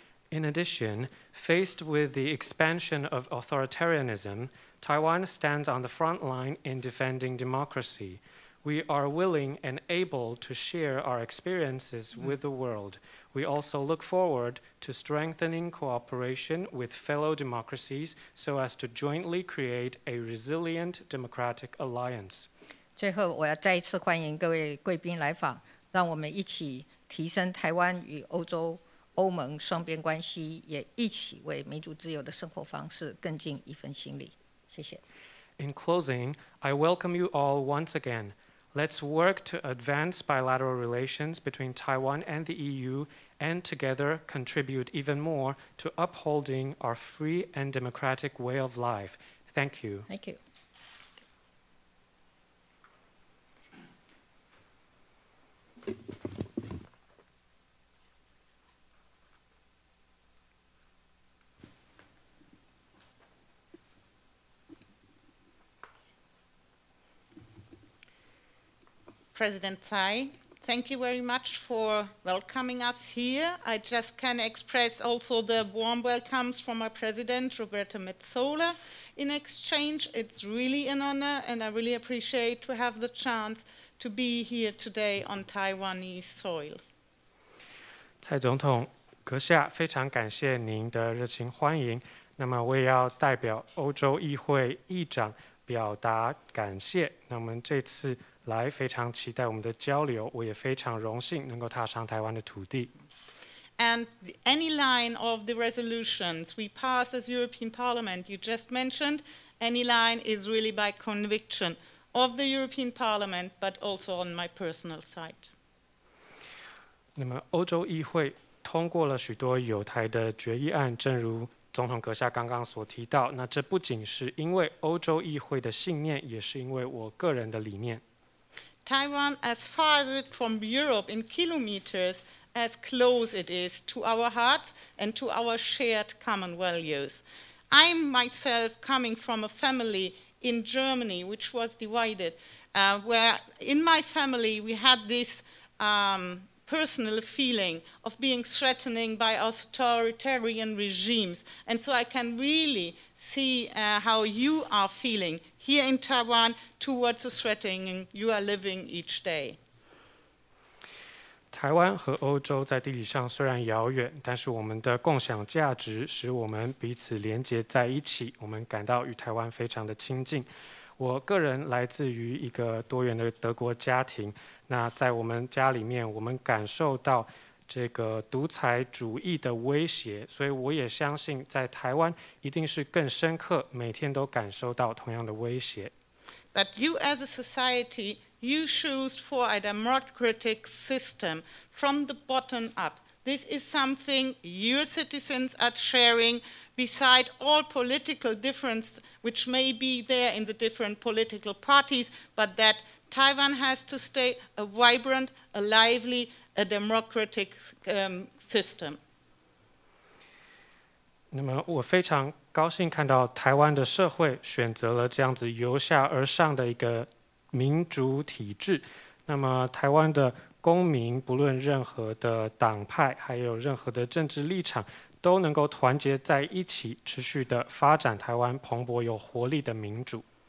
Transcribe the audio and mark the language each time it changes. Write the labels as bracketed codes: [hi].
[en] In addition, faced with the expansion of authoritarianism, Taiwan stands on the front line in defending democracy. We are willing and able to share our experiences with the world. We also look forward to strengthening cooperation with fellow democracies so as to jointly create a resilient democratic alliance. [zh] 最后，我要再一次欢迎各位贵宾来访，让我们一起提升台湾与欧盟双边关系，也一起为民主自由的生活方式更尽一份心力。谢谢。 [en] In closing, I welcome you all once again. Let's work to advance bilateral relations between Taiwan and the EU and together contribute even more to upholding our free and democratic way of life. Thank you. Thank you. President Tsai, thank you very much for welcoming us here. I just can express also the warm welcomes from our president, Roberto Metsola, in exchange. It's really an honor, and I really appreciate to have the chance to be here today on Taiwanese soil. [zh] 蔡总统阁下，非常感谢您的热情欢迎。那么我也要代表欧洲议会议长表达感谢。那我们这次来非常期待我们的交流，我也非常荣幸能够踏上台湾的土地。 [en] And any line of the resolutions we pass as European Parliament, you just mentioned, any line is really by conviction of the European Parliament, but also on my personal side. [zh] 那么欧洲议会通过了许多友台的决议案，正如总统阁下刚刚所提到，那这不仅是因为欧洲议会的信念，也是因为我个人的理念。 [en] Taiwan, as far as it from Europe in kilometers, as close it is to our hearts and to our shared common values. I'm myself coming from a family in Germany which was divided, where in my family we had this personal feeling of being threatened by authoritarian regimes. And so I can really see how you are feeling here in Taiwan towards the threatening you are living each day. [zh] 台湾和欧洲在地理上虽然遥远，但是我们的共享价值使我们彼此连结在一起，我们感到与台湾非常的亲近。我个人来自于一个多元的德国家庭，那在我们家里面，我们感受到这个独裁主义的威胁，所以我也相信在台湾一定是更深刻，每天都感受到同样的威胁。 [en] But you as a society, you choose for a democratic system from the bottom up. This is something your citizens are sharing beside all political difference which may be there in the different political parties, but that Taiwan has to stay a vibrant, a lively, a democratic system. [zh] 那么我非常高兴看到台湾的社会选择了这样子由下而上的一个民主体制。那么台湾的公民不论任何的党派，还有任何的政治立场，都能够团结在一起，持续的发展台湾蓬勃有活力的民主。